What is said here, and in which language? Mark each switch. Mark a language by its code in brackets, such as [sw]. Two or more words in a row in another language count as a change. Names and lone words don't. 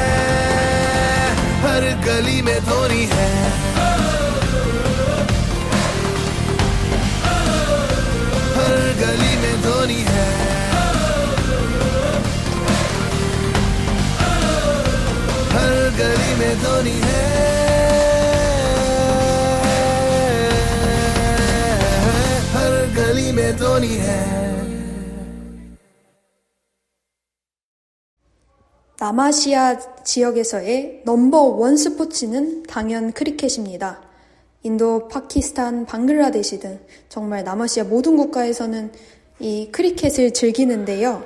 [hi] हर गली में धोनी है हर गली में धोनी है हर गली में धोनी है हर गली में धोनी है [ko] 남아시아 지역에서의 넘버1 스포츠는 당연 크리켓입니다. 인도, 파키스탄, 방글라데시 등 정말 남아시아 모든 국가에서는 이 크리켓을 즐기는데요.